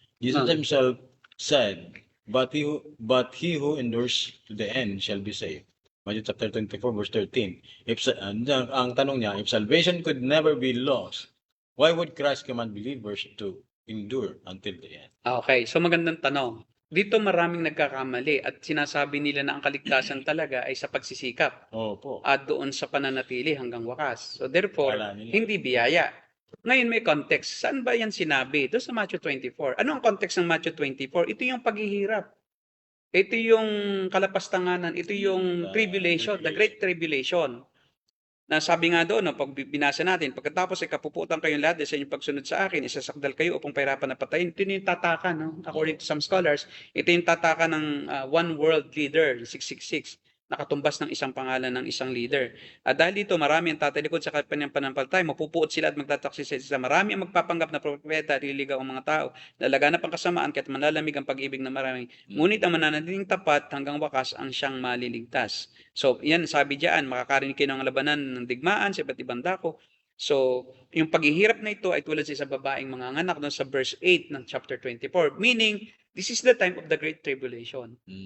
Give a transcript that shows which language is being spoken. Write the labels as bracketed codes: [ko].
[en] Jesus himself said, but he who endures to the end shall be saved. Matthew chapter 24, verse 13. [tl] Ang tanong niya, [en] if salvation could never be lost, why would Christ command believers to endure until the end? [tl] Okay, so magandang tanong. Dito maraming nagkakamali at sinasabi nila na ang kaligtasan talaga ay sa pagsisikap. Opo. At doon sa pananatili hanggang wakas. So therefore, hindi biyaya. Ngayon may context. Saan ba yan sinabi? Doon sa Matthew 24. Ano ang context ng Matthew 24? Ito yung paghihirap. Ito yung kalapastanganan. Ito yung tribulation, [en] the great tribulation. [tl] Na sabi nga doon, pag binasa natin, pagkatapos ay kapuputan kayong lahat sa inyong pagsunod sa akin, isasakdal kayo upang pahirapan na patayin. Ito yung tataka, no? [en] According to some scholars, [tl] ito yung tataka ng one world leader, 666, nakatumbas ng isang pangalan ng isang leader. At dahil dito, marami ang tatalikod sa kanyang pananampalataya, mapupuot sila at magtataksi sa isa. Marami ang magpapanggap na propeta, liligaw ang mga tao, lalaganap ang kasamaan, kaya't malalamig ang pag-ibig ng marami. Ngunit ang mananatiling tapat hanggang wakas ang siyang maliligtas. So, yan, sabi diyan, makakarinig kayo ng labanan ng digmaan sa iba't ibang dako. So, yung paghihirap na ito ay tulad sa isang babaeng manganganak doon sa verse 8 ng chapter 24. [en] Meaning, this is the time of the Great Tribulation.